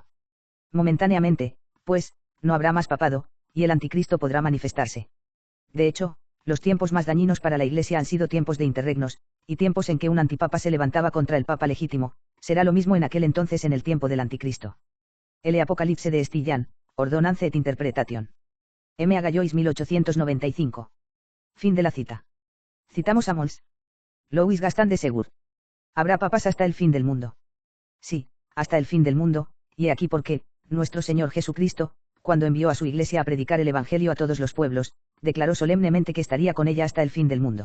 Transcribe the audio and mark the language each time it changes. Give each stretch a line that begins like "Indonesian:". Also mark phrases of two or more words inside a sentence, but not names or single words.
Spanish: Momentáneamente, pues, no habrá más papado, y el anticristo podrá manifestarse. De hecho, los tiempos más dañinos para la Iglesia han sido tiempos de interregnos, y tiempos en que un antipapa se levantaba contra el papa legítimo. Será lo mismo en aquel entonces en el tiempo del anticristo. El Apocalipse de Estillan, Ordonance et Interpretation. M. A. Gallois 1895. Fin de la cita. Citamos a Mons. Louis Gaston de Segur. Habrá papas hasta el fin del mundo. Sí, hasta el fin del mundo, y he aquí por qué, nuestro Señor Jesucristo, cuando envió a su Iglesia a predicar el Evangelio a todos los pueblos, declaró solemnemente que estaría con ella hasta el fin del mundo.